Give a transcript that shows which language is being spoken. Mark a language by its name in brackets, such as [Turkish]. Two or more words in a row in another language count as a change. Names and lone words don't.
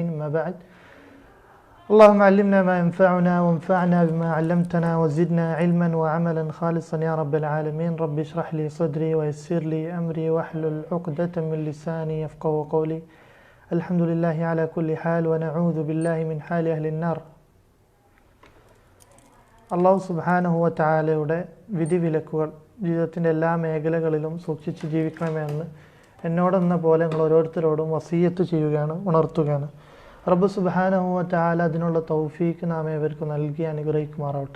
[Arabic] ما بعد، اللهم علمنا ما ينفعنا وانفعنا بما علمتنا وزدنا علما وعملا خالصا يا رب العالمين. رب اشرح لي صدري ويسر لي أمري واحلل عقدة من لساني يفقهوا قولي. الحمد لله على كل حال ونعوذ بالله من حال أهل النار. الله سبحانه وتعالى [Malayalam] വിധിവിലക്കുകൾ ജീവിതത്തിൻ്റെ എല്ലാ മേഖലകളിലും സൂക്ഷിച്ച് ജീവിക്കണമെന്ന് എന്നോടെന്ന പോലെ നിങ്ങൾ ഓരോരുത്തരോടും വസിയ്യത്ത് ചെയ്യുകയാണ്, ഉണർത്തുകയാണ്. [Arabic] رب سبحانه وتعالى [Malayalam] അതിനുള്ള തൗഫീക്ക് നാം ഏവർക്കും നൽകി അനുഗ്രഹിക്കുമാറാവട്ടെ.